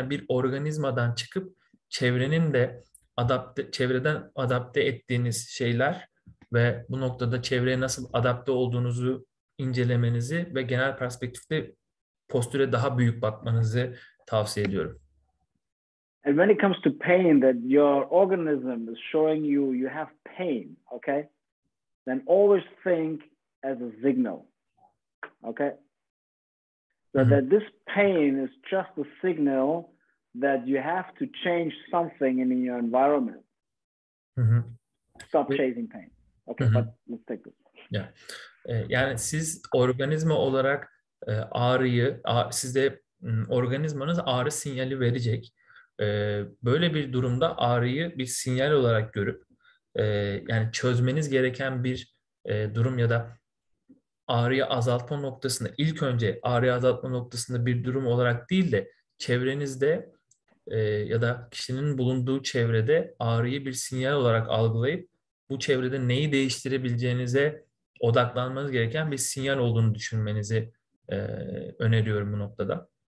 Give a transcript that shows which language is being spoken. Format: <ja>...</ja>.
<tr>Yani bir organizmadan çıkıp çevrenin de çevreden adapte ettiğiniz şeyler ve bu noktada çevreye nasıl adapte olduğunuzu incelemenizi ve genel perspektifte postüre daha büyük bakmanızı tavsiye ediyorum.</tr> <en>And when it comes to pain, that your organism is showing you have pain, okay? Then always think as a signal, okay? So that this pain is just a signal that you have to change something in your environment. Stop chasing pain. Okay, but let's take this. Yeah.</en> <tr>Yani siz organizma olarak sizde organizmanız ağrı sinyali verecek. Böyle bir durumda ağrıyı bir sinyal olarak görüp yani çözmeniz gereken bir durum ya da ağrıyı azaltma noktasında, ilk önce ağrıyı azaltma noktasında bir durum olarak değil de çevrenizde ya da kişinin bulunduğu çevrede ağrıyı bir sinyal olarak algılayıp bu çevrede neyi değiştirebileceğinize odaklanmanız gereken bir sinyal olduğunu düşünmenizi öneriyorum bu noktada.</tr>